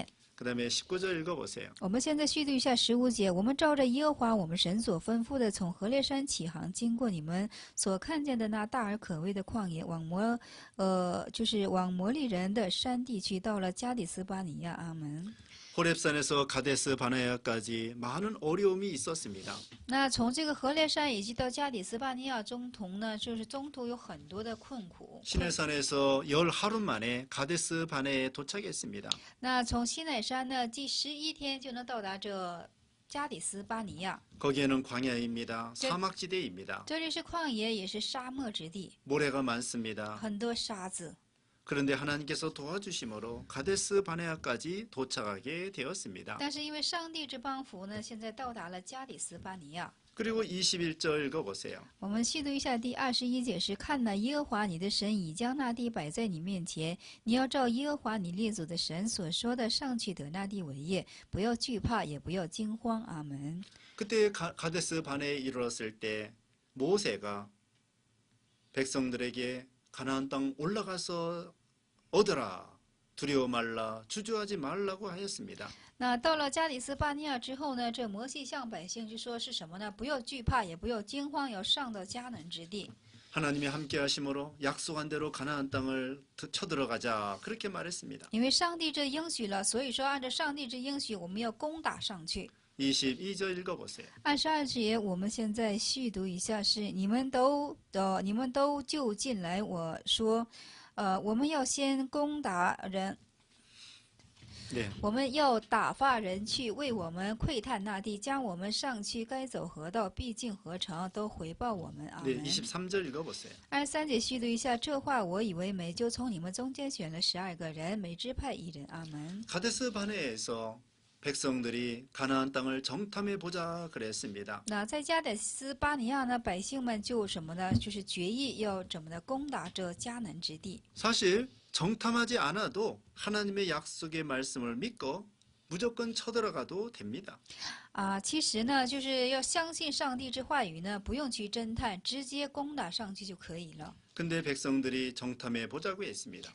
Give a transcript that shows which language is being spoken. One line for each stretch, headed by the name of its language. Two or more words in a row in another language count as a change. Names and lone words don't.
Korean: 그 다음에 19절 읽어보세요.
Chinese: 我们现在续读一下15节，我们照着耶和华我们神所吩咐的，从何烈山起航，经过你们所看见的那大而可畏的旷野，往摩利人的山地去，到了加底斯巴尼亚。阿门。
Korean: 호렙산에서 가데스 바네아까지 많은 어려움이 있었습니다.
Chinese: 那从这个何烈山以及到加底斯巴尼亚中途呢，就是中途有很多的困苦。
Korean: 시내산에서 열 하루 만에 가데스 바네에 도착했습니다.
Chinese: 那从西乃山呢，第11天就能到达这加底斯巴尼亚。
Korean: 거기에는 광야입니다. 사막지대입니다.
Chinese: 这里是旷野，也是沙漠之地，
Korean: 모래가 많습니다.
Chinese: 很多沙子。
Korean: 그런데 하나님께서 도와주심으로 가데스 바네아까지 도착하게 되었습니다.
Chinese: 但是因为上帝之帮扶呢，现在到达了加底斯巴尼亚。
Korean: 그리고 21절 읽어보세요.
Chinese: 我们细读一下第21节是：看哪，耶和华你的神已将那地摆在你面前，你要照耶和华你列祖的神所说的上去得那地为业，不要惧怕，也不要惊慌。阿门。
Korean: 그때 가데스 바네에 이르렀을 때 모세가 백성들에게 가나안 땅 올라가서 얻어라. 두려워 말라. 주저하지 말라고 하였습니다.
Chinese: 那到了加里斯巴尼亚之后呢，这摩西向百姓就说是什么呢？不要惧怕，也不要惊慌，要上到迦南之地。
Korean: 하나님이 함께 하심으로 약속한 대로 가나안 땅을 쳐들어가자. 그렇게 말했습니다.
Chinese: 因为上帝这应许了，所以说按照上帝这应许，我们要攻打上去。
Korean: 22절 읽어보세요.
Chinese: 22 节，我们现在细读一下是：你们都就近来，我说，我们要先攻打人。
Korean: 네.
Chinese: 我们要打发人去为我们窥探那地，将我们上去该走河道必进河城，都回报我们。阿
Korean: 네,
Chinese: 门。
Korean: 23절 읽어보세요.
Chinese: 23 节细读一下，这话我以为美，就从你们中间选了12个人，每支派一人。阿门。
Korean: 가데스 바네에서 백성들이 가나안 땅을 정탐해 보자 그랬습니다.
Chinese: 那在加得斯巴尼亚呢，百姓们就什么呢？就是决意要怎么的攻打这迦南之地。
Korean: 사실 정탐하지 않아도 하나님의 약속의 말씀을 믿고 무조건 쳐들어가도 됩니다.
Chinese: 其实呢，就是要相信上帝之话语呢，不用去侦探，直接攻打上去就可以了。
Korean: 근데 백성들이 정탐해 보자고 했습니다.